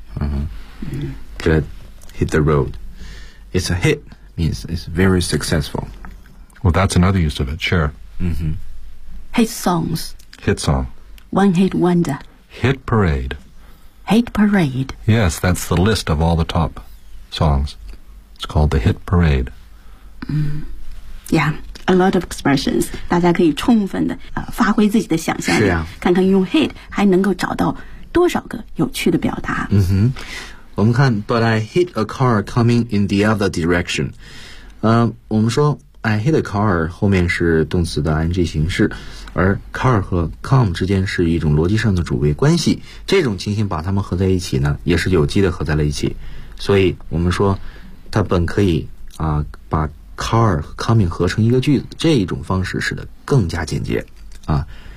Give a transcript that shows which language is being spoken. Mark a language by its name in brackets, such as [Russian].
[English] Mm-hmm. Good. Hit the road. It's a hit, means it's very successful. Well, that's another use of it, sure. Mm-hmm. Hit songs. Hit song. One hit wonder. Hit parade. Hit parade. Yes, that's the list of all the top songs. It's called the hit parade. Yeah, a lot of expressions. [Chinese] 大家可以充分的、发挥自己的想象力、啊、看看用 hit 还能够找到多少个有趣的表达。 [English] 嗯哼，我们看 But I hit a car coming in the other direction. [Chinese] 我们说 I hit a car 后面是动词的 ing 形式，而 car 和 come 之间是一种逻辑上的主谓关系，这种情形把它们合在一起呢，也是有机的合在了一起，所以我们说它本可以啊把 car 和 coming 合成一个句子，这一种方式使得更加简洁啊。